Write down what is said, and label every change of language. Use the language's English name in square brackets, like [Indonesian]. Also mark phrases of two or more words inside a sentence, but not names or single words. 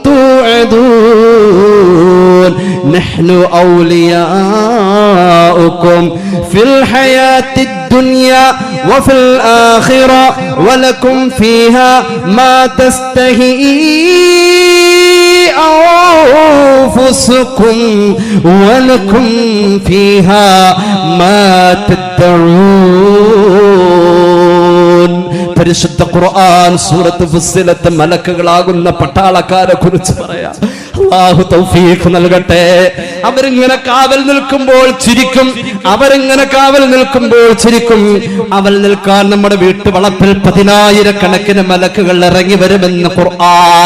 [Arabic] توعدون نحن أولياؤكم في الحياة الدنيا وفي الآخرة ولكم فيها ما تستهي أنفسكم ولكم فيها ما تدعون. [Malayalam] പരിശുദ്ധ ഖുർആൻ സൂറത്ത് ഫുസ്സിലത്ത് മലക്കുകളാകുന്ന പട്ടാളക്കാരെ കുറിച്ച് പറയാം. അല്ലാഹു തൗഫീഖ് നൽകട്ടെ. അവരിങ്ങനെ കാവൽ നിൽക്കുമ്പോൾ ചിരിക്കും, അവരിങ്ങനെ കാവൽ നിൽക്കുമ്പോൾ ചിരിക്കും. അവൽ നിൽക്കാൻ നമ്മുടെ വീട്ടുവളപ്പിൽ 10,000-കണക്കിന് മലക്കുകൾ ഇറങ്ങി വരുമെന്ന് ഖുർആൻ.